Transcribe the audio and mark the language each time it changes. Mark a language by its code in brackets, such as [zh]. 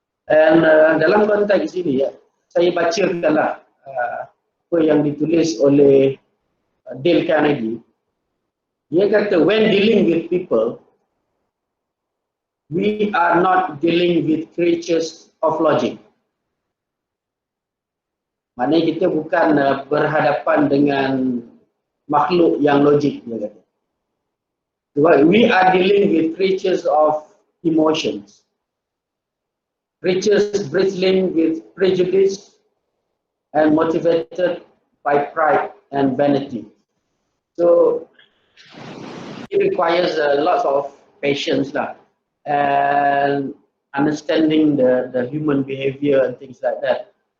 [ms] And dalam konteks ini, saya bacakanlah apa yang ditulis oleh Dale Carnegie. Dia kata, [en] when dealing with people, we are not dealing with creatures of logic. [ms] Maknanya kita bukan berhadapan dengan makhluk yang logik, dia kata. [en] We are dealing with creatures of emotions. Creatures bristling with prejudice and motivated by pride and vanity. So it requires lots of patience lah, and understanding the human behavior and things like that.